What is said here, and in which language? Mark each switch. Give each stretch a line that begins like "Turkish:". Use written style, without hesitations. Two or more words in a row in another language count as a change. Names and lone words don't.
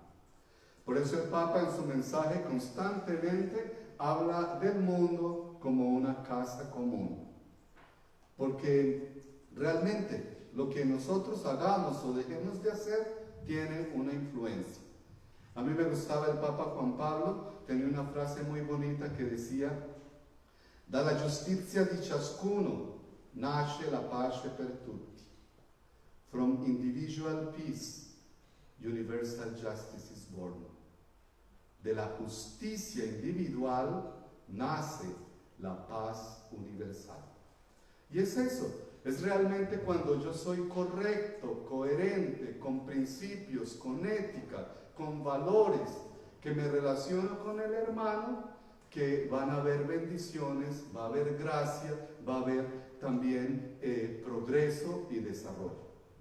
Spanish: Por eso el Papa en su mensaje constantemente habla del mundo como una casa común. Porque realmente lo que nosotros hagamos o dejemos de hacer tiene una influencia. A mí me gustaba el Papa Juan Pablo, tenía una frase muy bonita que decía:
Italian: dalla giustizia di ciascuno nasce la pace per tutti.
English: From individual peace, universal justice is born.
Spanish: De la justicia individual nace la paz universal. Y es eso, es realmente cuando yo soy correcto, coherente, con principios, con ética, con valores, que me relaciono con el hermano, que van a haber bendiciones, va a haber gracia, va a haber también progreso y desarrollo.